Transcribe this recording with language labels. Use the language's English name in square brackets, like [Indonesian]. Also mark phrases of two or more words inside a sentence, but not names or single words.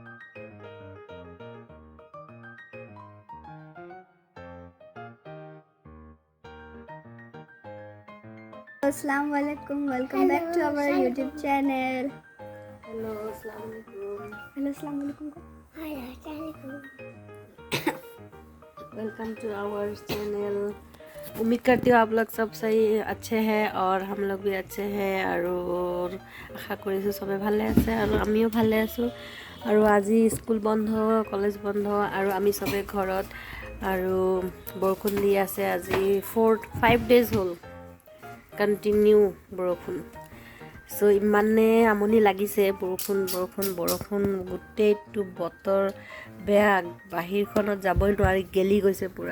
[Arabic] السلام عليكم, [English] welcome back to our YouTube channel. [Arabic] हेलो السلام عليكم। हेलो السلام عليكم। [English] welcome to our channel. [Hindi] उम्मीद करती हूँ आप लोग सब सही अच्छे हैं और हम लोग भी अच्छे हैं और [Assamese] आशा কৰিছোঁ সবে ভালে আছে আৰু আমিও ভালে আছোঁ আৰু আজি স্কুল বন্ধ কলেজ বন্ধ আৰু আমি সবে ঘৰত আৰু বৰষুণ দি আছে আজি 5 days হ'ল কণ্টিনিউ বৰষুণ। চ' ইমানে আমনি লাগিছে বৰষুণ বৰষুণ বৰষুণ গোটেইটো বতৰ বেয়া বাহিৰখনত যাবই নোৱাৰি গেলি গৈছে পূৰা